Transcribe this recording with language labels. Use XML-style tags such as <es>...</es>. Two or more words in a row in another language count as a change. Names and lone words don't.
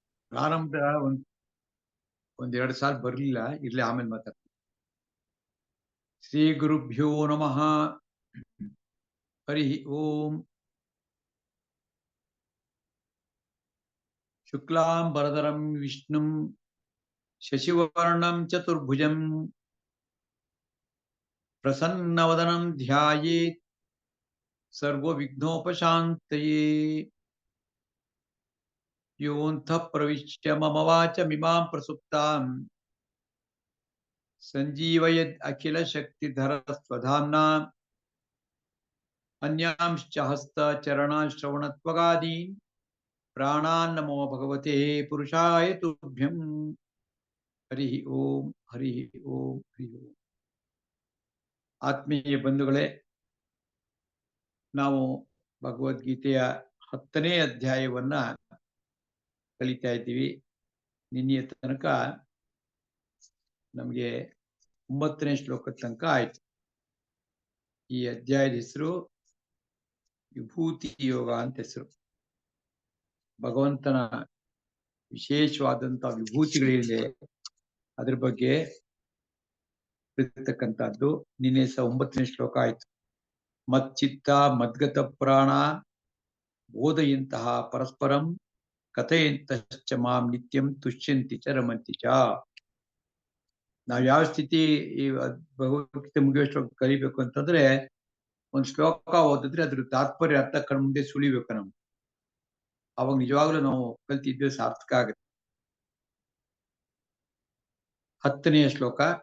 <kn>ಪ್ರಾರಂಭ ಒಂದೆರಡು ಸಾಲ ಬರ್ಲಿಲ್ಲ, ಇರ್ಲಿ ಆಮೇಲೆ ಮಾತಾಡ್ತೀನಿ.</kn> <sa>ಶ್ರೀ ಗುರುಭ್ಯೋ ನಮಃ. ಹರಿ ಓಂ. ಶುಕ್ಲಾಂಬರಧರಂ ವಿಷ್ಣುಂ ಶಶಿವರ್ಣಂ ಚತುರ್ಭುಜಂ ಪ್ರಸನ್ನವದನಂ ಧ್ಯಾಯೇತ್ ಸರ್ವವಿಘ್ನೋಪಶಾಂತಯೇ. ಯೋऽन्तಃ ಪ್ರವಿಶ್ಯ ಮಮ ವಾಚಮಿಮಾಂ ಪ್ರಸುಪ್ತಾಂ ಸಂಜೀವಯದ್ ಅಖಿಲ ಶಕ್ತಿಧರ ಸ್ವಧಾಮ್ನಾ ಅನ್ಯಾಂಶ್ಚ ಹಸ್ತಚರಣಶ್ರವಣತ್ವಗಾದೀನ್ ಪ್ರಾಣಾನ್ನಮೋ ಭಗವತೆ ಪುರುಷಾಯ ತುಭ್ಯಂ. ಹರಿ ಓಂ ಹರಿ ಓಂ ಹರಿ ಓಂ.</sa> <kn>ಆತ್ಮೀಯ ಬಂಧುಗಳೇ, ನಾವು ಭಗವದ್ಗೀತೆಯ 10ನೇ ಅಧ್ಯಾಯವನ್ನ ಕಲಿತಾ ಇದ್ದೀವಿ. ನಿನ್ನೆಯ ತನಕ ನಮಗೆ 9ನೇ ಶ್ಲೋಕದ ತನಕ ಆಯ್ತು. ಈ ಅಧ್ಯಾಯದ ಹೆಸರು ವಿಭೂತಿ ಯೋಗ ಅಂತ ಹೆಸರು. ಭಗವಂತನ ವಿಶೇಷವಾದಂತಹ ವಿಭೂತಿಗಳಿದೆ, ಅದ್ರ ಬಗ್ಗೆ ಇರ್ತಕ್ಕಂಥದ್ದು. ನಿನ್ನೆ 9ನೇ ಶ್ಲೋಕ ಆಯ್ತು.</kn> <sa>ಮಚ್ಚಿತ್ತ ಮದ್ಗತ ಪ್ರಾಣ ಬೋಧೆಯಂತಹ ಪರಸ್ಪರಂ ಕಥೆಯಂತಶ್ಚ ಮಾಂ ನಿತ್ಯಂ ತುಷ್ಯಂತಿ ಚ ರಮಂತಿ ಚ.</sa> <kn>ನಾವ್ ಯಾವ ಸ್ಥಿತಿ ಈ ಭಗವದ್ಗೀತೆ ಮುಗಿಯೋ ಶ್ಲೋಕ ಕಲಿಬೇಕು ಅಂತಂದ್ರೆ, ಒಂದ್ ಶ್ಲೋಕ ಓದಿದ್ರೆ ಅದ್ರ ತಾತ್ಪರ್ಯ ಅರ್ಥ ಕಣ್ಮುಂದೆ ಸುಳಿಬೇಕು ನಮ್ಗೆ. ಅವಾಗ ನಿಜವಾಗ್ಲೂ ನಾವು ಕಲ್ತಿದ್ವಿ ಸಾರ್ಥಕ ಆಗುತ್ತೆ. 10ನೇ ಶ್ಲೋಕ.</kn>